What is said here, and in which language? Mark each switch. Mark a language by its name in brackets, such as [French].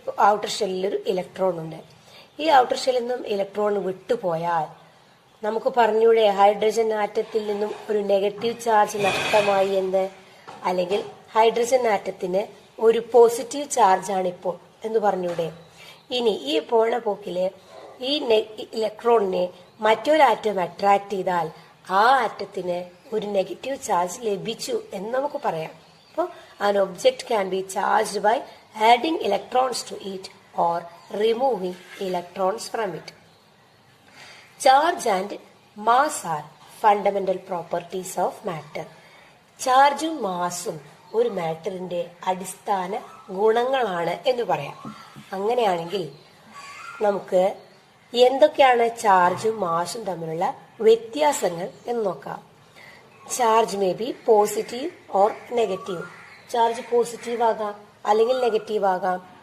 [Malayalam] Outer ഷെല്ലിൽ ഒരു electron ഉണ്ട്. ഈ ഔട്ടർ ഷെല്ലിൽ നിന്നും ഇലക്ട്രോൺ വിട്ടുപോയാൽ നമുക്ക് പറഞ്ഞൂടെ ഹൈഡ്രജൻ ആറ്റത്തിൽ നിന്നും ഒരു നെഗറ്റീവ് ചാർജ് നഷ്ടമായി എന്ന്, അല്ലെങ്കിൽ ഹൈഡ്രജൻ ആറ്റത്തിന് ഒരു പോസിറ്റീവ് ചാർജ് ആണ് ഇപ്പോൾ എന്ന് പറഞ്ഞൂടെ. ഇനി ഈ പോണ പോക്കില് ഈ ഇലക്ട്രോണിനെ മറ്റൊരു ആറ്റം അട്രാക്ട് ചെയ്താൽ ആ ആറ്റത്തിന് ഒരു നെഗറ്റീവ് ചാർജ് ലഭിച്ചു എന്ന് നമുക്ക് പറയാം. [English] അപ്പോൾ an object can be charged by adding electrons to it or removing electrons from it. Charge and mass are fundamental properties of matter. [Malayalam] ചാർജും മാസും ഒരു മാറ്ററിന്റെ അടിസ്ഥാന ഗുണങ്ങളാണ് എന്ന് പറയാം. അങ്ങനെയാണെങ്കിൽ നമുക്ക് എന്തൊക്കെയാണ് ചാർജും മാസും തമ്മിലുള്ള വ്യത്യാസങ്ങൾ എന്ന് നോക്കാം. [English] Charge may be positive or negative. [Malayalam] Charge positive ആകാം അല്ലെങ്കിൽ നെഗറ്റീവ് ആകാം.